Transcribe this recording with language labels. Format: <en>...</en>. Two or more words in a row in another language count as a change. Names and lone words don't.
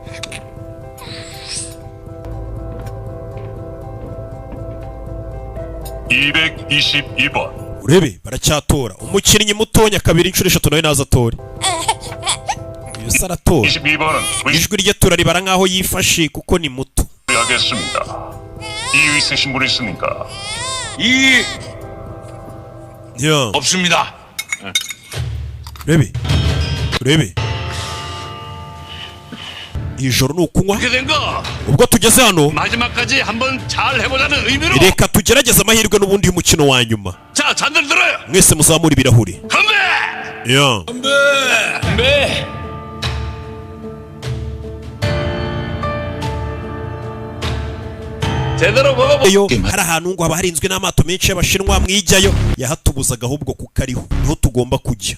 <rw>urebe baracyatora umukinnyi mutonya kabiri inshuro eshatu nawe naza atore. Uyu saratora ijwi rye turaribara nkaho yifashe kuko ni muto.</rw> <ko>이유 있으신 분 있습니까? 없습니다.</ko> <rw>urebe ijoro nukunywa ubwo tugeze hano</rw> <ko>마지막까지 한번 잘 해보자는 의미로</ko> <rw>reka tugerageze amahirwe n'ubundi uyu mukino wa nyuma.</rw> <ko>자, 잔들 들어요.</ko> <rw>mwese muzamura ibirahuri.</rw> <ko>건배! 건배!</ko> <rw>Iyo hari ahantu ngo haba harinzwe n'amato menshi y'abashinwa mwijyayo yahatubuzaga ahubwo kuko ariho niho tugomba kujya.</rw>